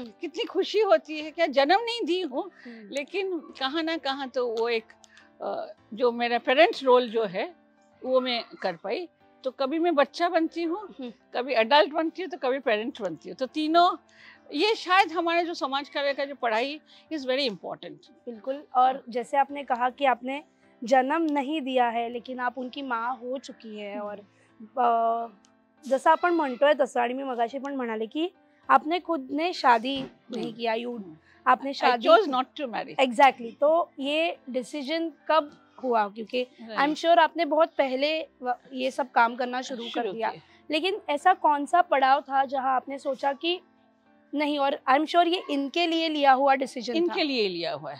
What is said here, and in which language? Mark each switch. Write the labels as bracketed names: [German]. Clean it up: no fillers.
[Hindi] कितनी खुशी होती है, क्या जन्म नहीं दी हूँ, लेकिन कहाँ ना कहाँ तो वो एक जो मेरा पेरेंट्स रोल जो है वो मैं कर पाई. तो कभी मैं बच्चा बनती हूँ, कभी अडल्ट बनती हूँ, तो कभी पेरेंट बनती हूँ. तो तीनों, ये शायद हमारे जो समाज कार्य का जो पढ़ाई [English] Is very important. [Hindi] बिल्कुल. और जैसे आपने कहा कि आपने जन्म नहीं दिया है, लेकिन आप उनकी माँ हो चुकी है. [Marathi] और जसं आपण म्हणतोय तसं, आणि मी मगाशी पण म्हणाले की [Hindi] आपने खुद ने शादी नहीं किया, आपने शादी [English] chose not to marry. Exactly. [Hindi] तो ये डिसीजन कब हुआ, क्योंकि [English] I am sure [Hindi] आपने बहुत पहले ये सब काम करना शुरू कर दिया, लेकिन ऐसा कौन सा पड़ाव था जहाँ आपने सोचा कि नहीं, और आई एम श्योर ये इनके लिए लिया हुआ डिसीजन था? इनके लिए लिया हुआ है.